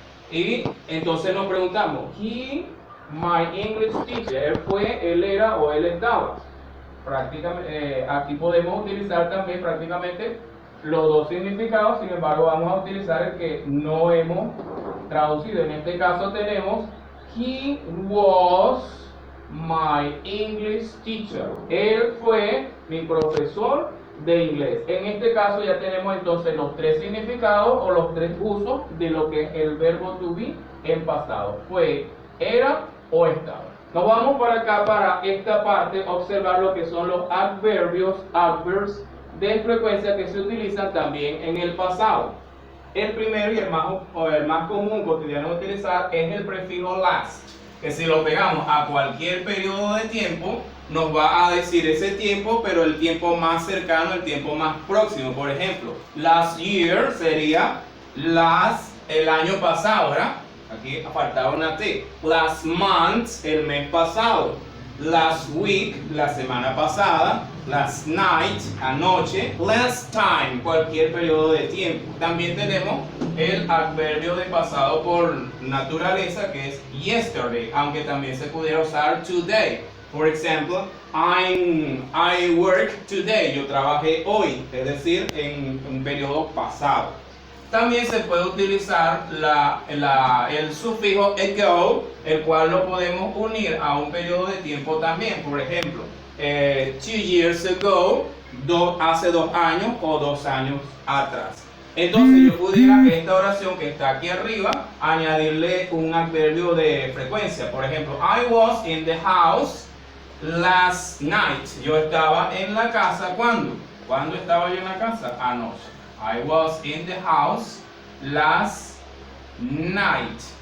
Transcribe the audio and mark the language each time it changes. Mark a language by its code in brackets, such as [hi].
[es] Y entonces nos preguntamos, [en] he, my English teacher. [es] Él fue, él era o él estaba. Prácticamente, aquí podemos utilizar también prácticamente los dos significados, sin embargo vamos a utilizar el que no hemos traducido. En este caso tenemos [en] he was my English teacher. [es] Él fue mi profesor de inglés. En este caso ya tenemos entonces los tres significados o los tres usos de lo que es el verbo to be en pasado. Fue, era o estaba. Nos vamos para acá, para esta parte, observar lo que son los adverbios, adverbs de frecuencia que se utilizan también en el pasado. El primero y el más común cotidiano de utilizar es el prefijo last, que si lo pegamos a cualquier periodo de tiempo, nos va a decir ese tiempo, pero el tiempo más cercano, el tiempo más próximo. Por ejemplo, last year sería el año pasado, ¿verdad? Aquí faltaba una T. Last month, el mes pasado. Last week, la semana pasada. Last night, anoche. Last time, cualquier periodo de tiempo. También tenemos el adverbio de pasado por naturaleza, que es yesterday, aunque también se pudiera usar today. [en] For example, I work today. [es] Yo trabajé hoy, es decir, en un periodo pasado. También se puede utilizar el sufijo ago, el cual lo podemos unir a un periodo de tiempo también. Por ejemplo, [en] 2 years ago, [es] hace 2 años o 2 años atrás. Entonces yo pudiera a esta oración que está aquí arriba añadirle un adverbio de frecuencia. Por ejemplo, [en] I was in the house last night. [es] Yo estaba en la casa, ¿cuándo? ¿Cuándo estaba yo en la casa? Anoche. [en] I was in the house last night.